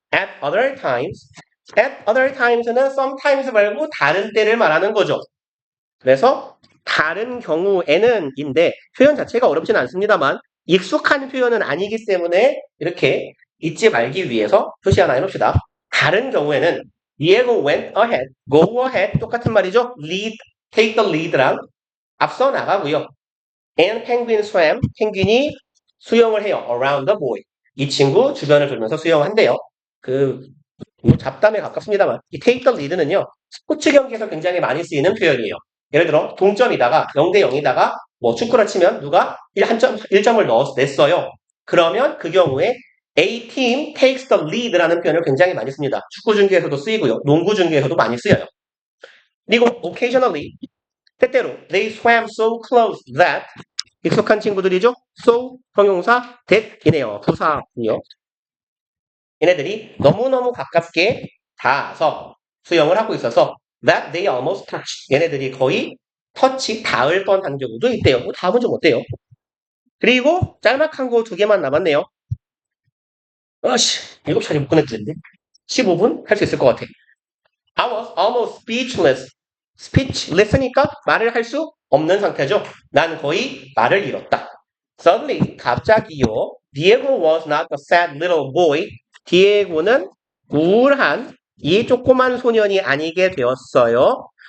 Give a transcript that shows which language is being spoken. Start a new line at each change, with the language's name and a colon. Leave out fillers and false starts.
English: At other times. At other times는 sometimes
Korean: 말고 다른 때를 말하는 거죠. 그래서 다른 경우에는 인데 표현 자체가 어렵진 않습니다만 익숙한 표현은 아니기 때문에 이렇게 잊지 말기 위해서 표시 하나 해놓읍시다. 다른 경우에는
English: Diego went ahead, go ahead
Korean: 똑같은 말이죠.
English: lead, take the lead랑
Korean: 앞서 나가고요.
English: And penguin swam,
Korean: 펭귄이 수영을 해요.
English: around the buoy.
Korean: 이 친구 주변을 돌면서 수영한대요. 잡담에 가깝습니다만 이 take the lead는요. 스포츠 경기에서 굉장히 많이 쓰이는 표현이에요. 예를 들어 동점이다가 0대 0이다가 뭐 축구를 치면 누가 1점을 냈어요. 그러면 그 경우에
English: A team takes the lead
Korean: 라는 표현을 굉장히 많이 씁니다. 축구 중계에서도 쓰이고요. 농구 중계에서도 많이 쓰여요. 그리고
English: occasionally
Korean: 때때로
English: they swam so close that
Korean: 익숙한 친구들이죠. so 형용사 that이네요. 부사군요. 얘네들이 너무너무 가깝게 닿아서 수영을 하고 있어서
English: that they almost touch.
Korean: 얘네들이 거의 터치 닿을 뻔한 경우도 있대요. 뭐 다음은 좀 어때요? 그리고 짤막한 거 두 개만 남았네요. 7시까지 못 끝냈는데 15분 할 수 있을 것 같아.
English: I was almost speechless.
Korean: speechless니까 말을 할 수 없는 상태죠. 난 거의 말을 잃었다.
English: Suddenly,
Korean: 갑자기요.
English: Diego was not a sad little boy.
Korean: 디에고는 우울한 이 조그만 소년이 아니게 되었어요.